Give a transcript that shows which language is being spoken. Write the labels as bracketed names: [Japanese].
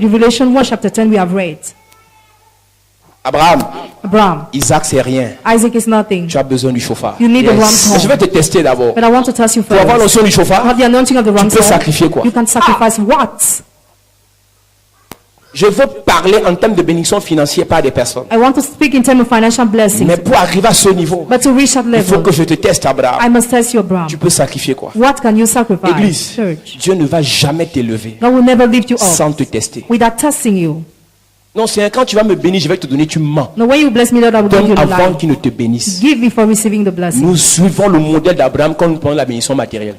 [English] Revelation 1 chapter 10 we have read. Abraham, Abraham, [French] Isaac c'est rien. [English] Isaac is nothing. [French] Tu as besoin du chauffard. [English] You need a ram [French] Mais je vais [English] horn. [French] te tester d'abord. [English] But I want to test you [French] Pour avoir [English] first. [French] l'onction du [English] To [French] chauffard, [English] have the anointing of the ram [French] tu peux sacrifier quoi? [English] you can sacrifice what? [French] Je veux parler en termes de bénédiction financière par des personnes. [English] I want to speak in terms of financial blessings. [French] Mais pour arriver à ce niveau, [English] But to reach that [French] il faut [English] level, [French] que je te teste, Abraham. [English] I must test you, Abraham. [French] Tu peux sacrifier quoi? [English] What can you sacrifice? [French] Église, [English] Church. [French] Dieu ne va jamais t'élever [English] God will never lift you up [French] sans te tester. [English] without testing you. [French] Non, c'est quand tu vas me bénir, je vais te donner, tu mens. [English] No, when you bless me, Lord, I will give [French] Donne [English] you the [French] avant [English] life. [French] qu'il ne te bénisse. [English] Give before receiving the blessing. [French] Nous suivons le modèle d'Abraham quand nous prenons la bénédiction matérielle.